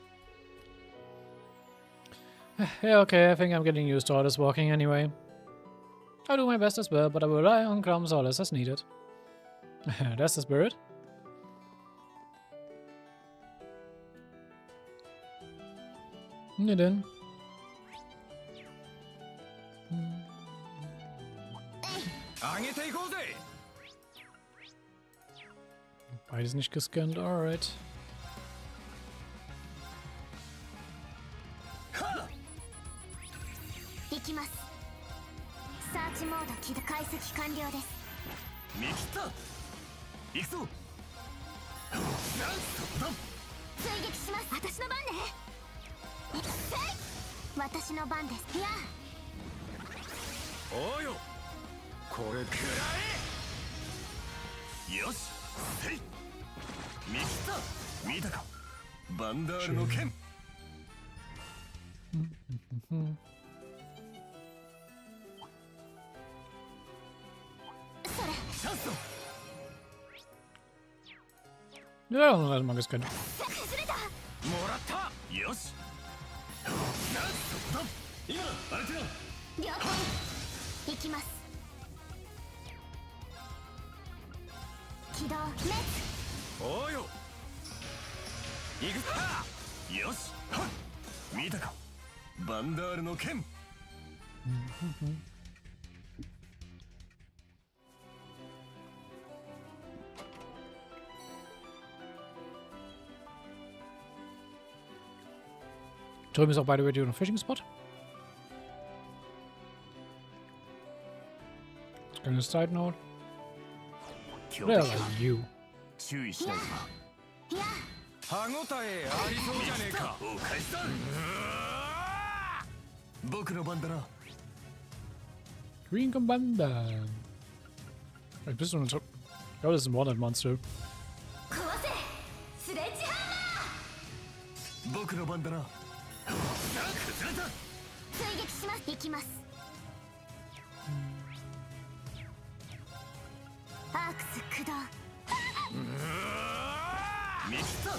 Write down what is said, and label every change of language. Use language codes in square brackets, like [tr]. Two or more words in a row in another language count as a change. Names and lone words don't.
[en] Yeah, okay, I think I'm getting used to all this walking anyway. I'll do my best as well, but I will rely on Crum Solace as needed. That's the spirit. Then. [de] Beides nicht gescannt, alright. [ja] 行きます。サーチモード起動解析完了です。見切った。行くぞ。追撃します。私の番ね。私の番です。いや。おうよ。これくらえ。よし。せい。見切った。見たか。バンダールの剣。 [de] Ja, dann mal gescannt. [ja] もらった。よし。今あれてよ。了解。行きます。起動。レッツ。おうよ。行くか。よし。見たか。バンダールの剣。 [de] Drüben ist auch [en] by the way [de] ein [en] Fishing Spot. [de] Kleine [en] Side Note. Where are you? [ja] 注意しないと。歯ごたえありそうじゃねえか。お返しだ。僕の番だな。 [de] Green Commander. Vielleicht bist du ein... Ich glaube, das ist ein [en] Wanted Monster. [ja] 僕の番だな。追撃します。行きます。アークス駆動。見切った。